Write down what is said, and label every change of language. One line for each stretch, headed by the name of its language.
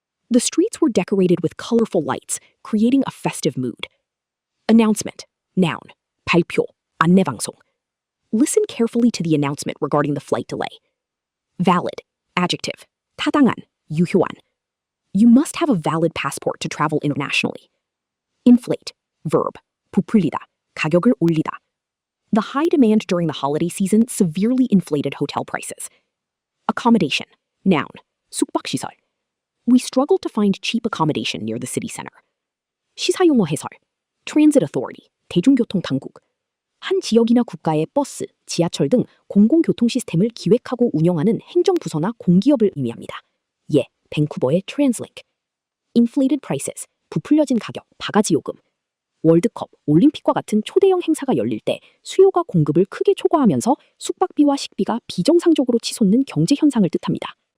English: The streets were decorated with colorful lights, creating a festive mood. Announcement. Noun.
Korean: 발표, 안내방송.
English: Listen carefully to the announcement regarding the flight delay. Valid. Adjective.
Korean: 타당한, 유효한.
English: You must have a valid passport to travel internationally. Inflate. Verb.
Korean: 부풀리다, 가격을 올리다.
English: The high demand during the holiday season severely inflated hotel prices. Accommodation. Noun.
Korean: 숙박시설.
English: We struggled to find cheap accommodation near the city center.
Korean: 시사용어 해설.
English: Transit authority.
Korean: 대중교통 당국. 한 지역이나 국가의 버스, 지하철 등 공공교통 시스템을 기획하고 운영하는 행정부서나 공기업을 의미합니다. 예, 밴쿠버의 트랜슬링크.
English: Inflated prices,
Korean: 부풀려진 가격, 바가지 요금. 월드컵, 올림픽과 같은 초대형 행사가 열릴 때 수요가 공급을 크게 초과하면서 숙박비와 식비가 비정상적으로 치솟는 경제 현상을 뜻합니다.